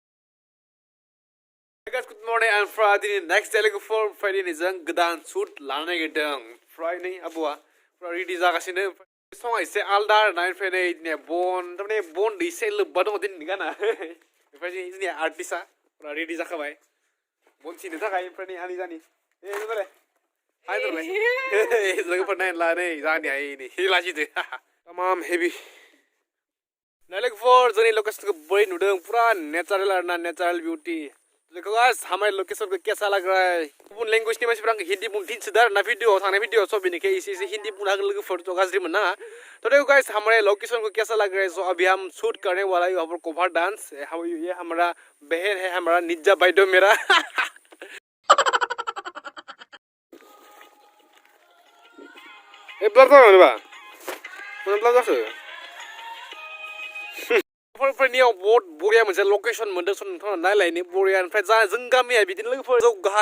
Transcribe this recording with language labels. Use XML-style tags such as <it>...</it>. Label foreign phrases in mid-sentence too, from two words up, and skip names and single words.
<en>good morning</en> <brx>ओमफ्राय दिनै</brx> <en>next day</en> <brx>लोगोफोर ओमफ्राय दिनै जों गोदान शुट लानो नागिरदों ओमफ्राय नै आब'आ रेडि जागासिनो सङा एसे आलदा आरोना ओमफ्राय नै दिनै थारमाने बन एसे लोब्बा दङ दिनैनि गाना ओमफ्राय जोंनि आर्टिस्टआ रेडि जाखाबाय बन सिनो थाखाय ओमफ्राय नै आनि जानि हाय लोगोफोर नायला नै जानि हाय नै लाजिदो तमाम हेभि लोगोफोर जोंनि लकेसनखौ बोरै नुदों पुरा नेचारेल आरोना</brx> <en>natural beauty</en> <hi>देखो guys हमारे लोकेशन को कैसा लग रहा है</hi> <brx>गुबुन लैंग्वेज नि मानसिफोरा आंखौ हिन्दी बुंथिनसोदो आरो ना भिडिअ थांनाय भिडिअ स बेनिखाय एसे हिन्दी बुंनो हागोन लोगोफोर थ' गाज्रि मोननाङा</brx> <hi>तो देखो गाइस हमारे लोकेशन को कैसा लग रहा है सो अभी हम शूट करने वाला है यहाँ पर कवर डांस ये हमारा बहन है</hi> <brx>हमारा निज्जा बाइडो मेरा ए ब्लर जाबाय बा मा ब्लर जाखो फोरनियाव बहुत बरिया मोनसे लोकेशन मोनदों स नोंथाङा नायलायनो बरिया ओमफ्राय जा जों गामिया बिदिनो लोगोफोर जौ गाहाय</brx>